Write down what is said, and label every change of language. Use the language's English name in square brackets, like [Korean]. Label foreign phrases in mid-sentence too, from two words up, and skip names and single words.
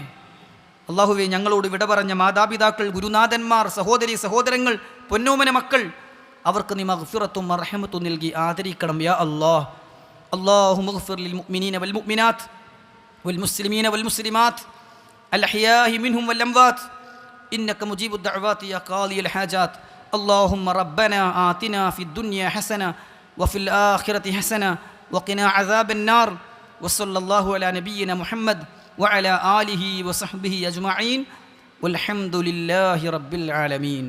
[Malayalam] അല്ലാഹുവേ, ഞങ്ങളോട് വിട പറഞ്ഞ മാതാപിതാക്കൾ, ഗുരുനാഥന്മാർ, സഹോദരി സഹോദരങ്ങൾ, പൊന്നോമന മക്കൾ, അവർക്ക് നീ മഗ്ഫിറത്തും റഹ്മത്തും നൽകി ആദരിക്കണം [Arabic] يا الله. اللهم اغفر للمؤمنين والمؤمنات والمسلمين والمسلمات الأحياء منهم والأموات إنك مجيب الدعوات يا قاضي الحاجات. اللهم ربنا آتنا في الدنيا حسنة وفي الآخرة حسنة وقنا عذاب النار. وصلى الله على نبينا محمد وعلى آله وصحبه أجمعين والحمد لله رب العالمين.